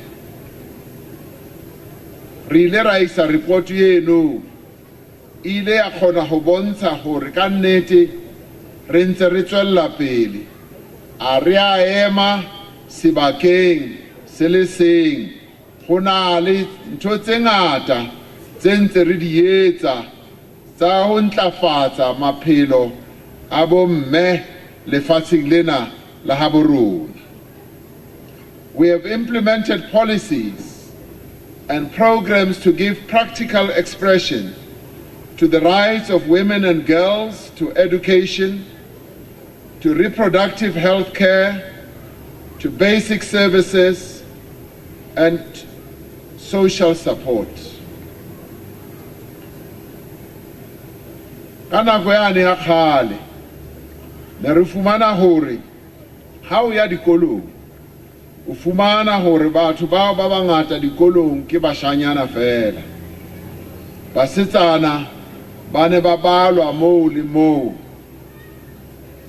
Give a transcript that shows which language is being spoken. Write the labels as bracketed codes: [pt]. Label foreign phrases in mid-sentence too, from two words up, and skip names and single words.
[st] Re ile ra isa report eno ile ya kgona ho bontsha hore ka nnete re ntse re tswella pele, a re a ema sebakeng se le seng, ho na le ntho tse ngata tse ntse re di etsa tsa ho ntlafatsa maphelo a bomme lefatsheng lena la habo rona. [en] We have implemented policies and programs to give practical expression to the rights of women and girls to education, to reproductive health care, to basic services and social support. [st] Kana go ya ne khale ne re fumana hore ha o ya dikolong o fumana hore batho ba bangata dikolong ke bashanyana fela, basetsana ba ne ba balwa moo le moo.